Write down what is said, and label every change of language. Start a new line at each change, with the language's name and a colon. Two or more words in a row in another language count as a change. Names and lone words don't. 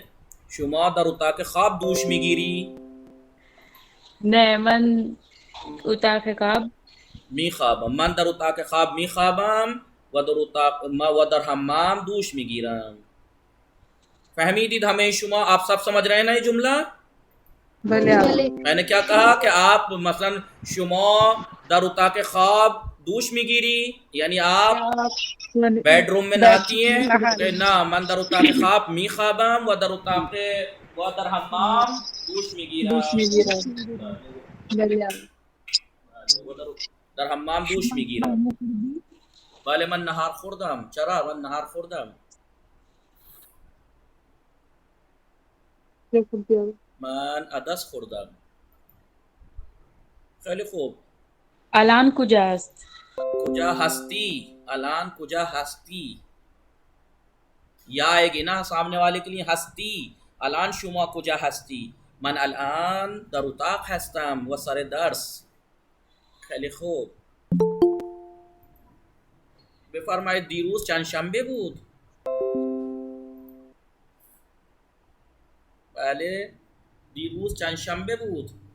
Persian: شما در اتاق خواب دوش میگیری؟ نه، من اتاق خواب میخوابم. من در اتاق خواب میخوابم و در حمام دوش میگیرم. فهمیدید همه شما؟
Hindi: आप सब समझ रहे हैं ना ये जुमला? भले आप मैंने क्या कहा कि आप मसलन
Persian: شما در اتاق خواب دوش میگیری,
Hindi: यानी आप बेडरूम में नहाती हैं ना,
Persian: من در اتاق خواب می خوابم و در اتاق و در حمام دوش میگیرم,
Hindi: भले आप
Persian: در حمام دوش میگیرم. بله من ناهار خوردم، چرا من ناهار خوردم, من عدس خوردم. خیلی خوب. الان کجاست؟ کجا هستی؟ الان کجا هستی؟
Hindi: یا آئेगी ना सामने वाले के लिए हस्ती.
Persian: الان شما کجا هستی؟ من الان در اتاق هستم و سر درس. خیلی خوب. بفرمایید دیروز چند شنبه بود؟ بله دیروز چند شنبه بود.